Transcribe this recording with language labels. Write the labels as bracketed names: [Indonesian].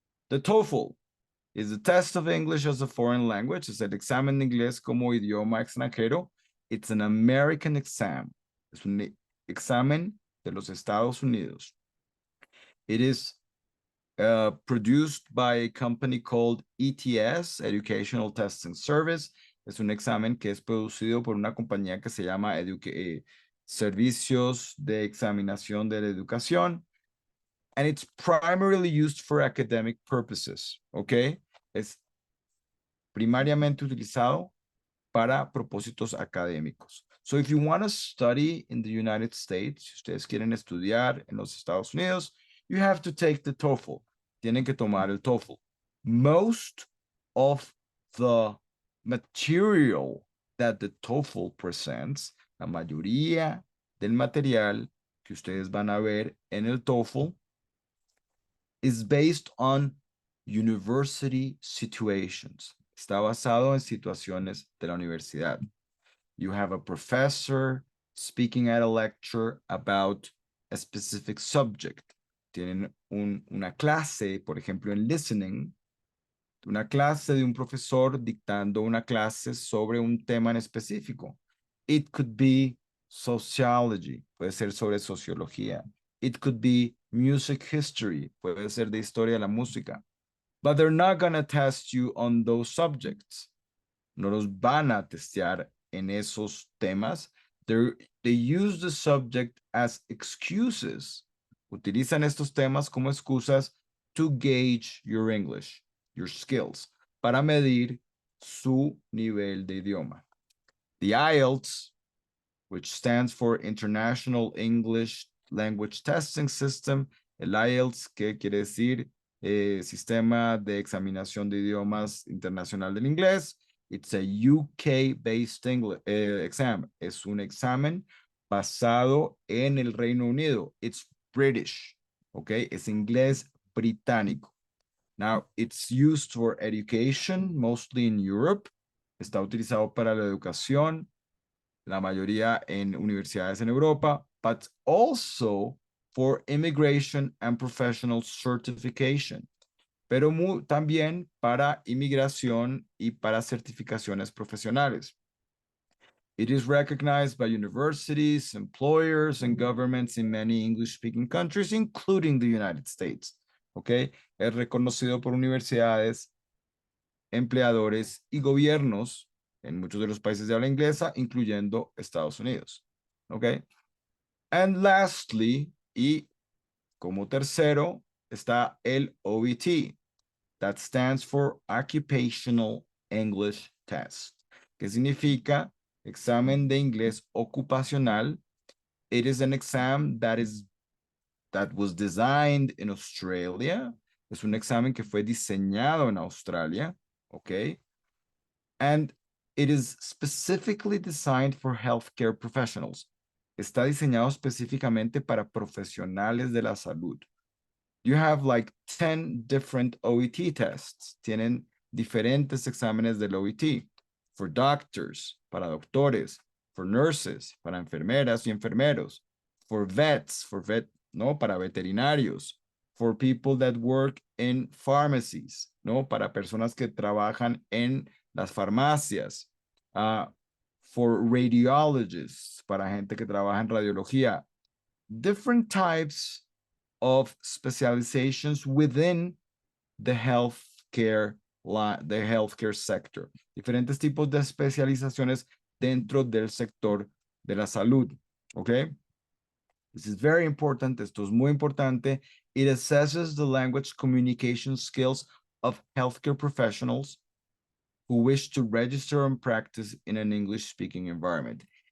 [English] The TOEFL is the test of English as a foreign language. [Spanish] Es el examen de inglés como idioma extranjero. [English] It's an American exam. [Spanish] Es un examen de los Estados Unidos. [English] It is produced by a company called ETS, Educational Testing Service. [Spanish] Es un examen que es producido por una compañía que se llama Servicios de Examinación de la Educación. [English] And it's primarily used for academic purposes, ¿ok? [Spanish] Es primariamente utilizado para propósitos académicos. [English] So if you want to study in the United States, [Spanish] si ustedes quieren estudiar en los Estados Unidos, [English] you have to take the TOEFL. [Spanish] Tienen que tomar el TOEFL. [English] Most of the material that the TOEFL presents, [Spanish] la mayoría del material que ustedes van a ver en el TOEFL, [English] is based on university situations. [Spanish] Está basado en situaciones de la universidad. [English] You have a professor speaking at a lecture about a specific subject. [Spanish] Tienen una clase, por ejemplo, en listening, una clase de un profesor dictando una clase sobre un tema en específico. [English] It could be sociology, [Spanish] puede ser sobre sociología. [English] It could be music history, [Spanish] puede ser de historia de la música. [English] But they're not going to test you on those subjects. [Spanish] No los van a testear en esos temas. [English] They use the subject as excuses. [Spanish] Utilizan estos temas como excusas [English] to gauge your English, your skills, [Spanish] para medir su nivel de idioma. [English] The IELTS, which stands for International English Language Testing System, [Spanish] el IELTS, ¿qué quiere decir? sistema de examinación de idiomas internacional del inglés. [English] It's a UK-based exam. [Spanish] Es un examen basado en el Reino Unido. [English] It's British, [Spanish] ¿ok? Es inglés británico. [English] Now, it's used for education, mostly in Europe. [Spanish] Está utilizado para la educación, la mayoría en universidades en Europa, [English] but also for immigration and professional certification, [Spanish] pero también para inmigración y para certificaciones profesionales. [English] It is recognized by universities, employers, and governments in many English-speaking countries, including the United States. [Spanish] ¿Ok? Es reconocido por universidades, empleadores y gobiernos en muchos de los países de habla inglesa, incluyendo Estados Unidos. ¿Ok? [English] And lastly, [Spanish] y como tercero, está el OET. [English] That stands for Occupational English Test. [Spanish] ¿Qué significa? Examen de inglés ocupacional. [English] It is an exam that was designed in Australia. [Spanish] Es un examen que fue diseñado en Australia. ¿Ok? [English] And it is specifically designed for healthcare professionals. [Spanish] Está diseñado específicamente para profesionales de la salud. [English] You have like 10 different OET tests. [Spanish] Tienen diferentes exámenes del OET. [English] For doctors, [Spanish] para doctores. [English] For nurses, [Spanish] para enfermeras y enfermeros. [English] For vets, [Spanish] no, para veterinarios. [English] For people that work in pharmacies, [Spanish] no, para personas que trabajan en las farmacias. [English] For radiologists, [Spanish] para gente que trabaja en radiología. [English] Different types of specializations within the healthcare sector. [Spanish] Diferentes tipos de especializaciones dentro del sector de la salud. [English] Okay? This is very important. [Spanish] Esto es muy importante. [English] It assesses the language communication skills of healthcare professionals who wish to register and practice in an English-speaking environment.